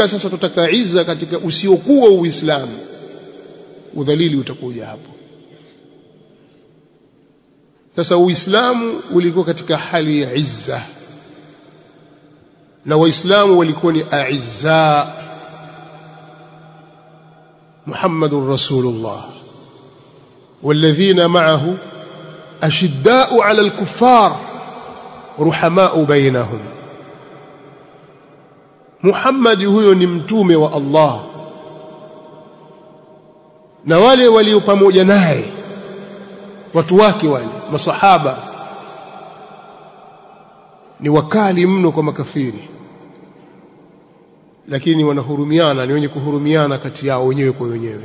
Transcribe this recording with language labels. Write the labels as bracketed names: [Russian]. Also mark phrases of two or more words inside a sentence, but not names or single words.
[Swahili] Ikifika sasa tutaka izza katika usiokuwa Uislamu, udhalili utakuja hapo. Sasa Uislamu ulikuwa katika hali ya izza na Waislamu walikuwa ni aizza. [Arabic] محمد رسول الله والذين معه أشداء على الكفار رحماء بينهم. [Swahili] Muhammad huyo ni mtume wa Allah na wale walio pamoja naye, watu wake wale masahaba, ni wakali mno kwa makafiri, lakini wanahurumiana, ni wenye kuhurumiana kati yao wenyewe kwa wenyewe.